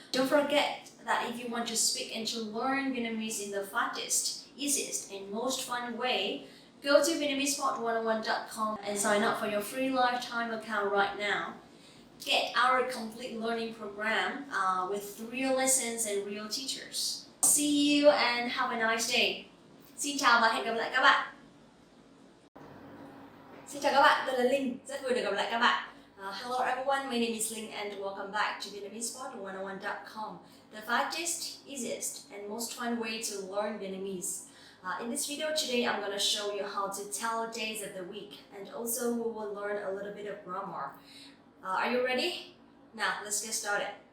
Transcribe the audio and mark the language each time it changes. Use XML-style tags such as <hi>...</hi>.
<en>Don't forget that if you want to speak and to learn Vietnamese in the fastest, easiest, and most fun way, go to VietnamesePod101.com and sign up for your free lifetime account right now. Get our complete learning program with real lessons and real teachers. See you and have a nice day.</en> <vi>Xin chào và hẹn gặp lại các bạn. Xin chào các bạn, tôi là Linh, rất vui được gặp lại các bạn.</vi> <en>Hello everyone, my name is Linh and welcome back to VietnamesePod101.com, the fastest, easiest, and most fun way to learn Vietnamese. In this video today, I'm going to show you how to tell days of the week, and also we will learn a little bit of grammar. Are you ready? Now, let's get started.</en>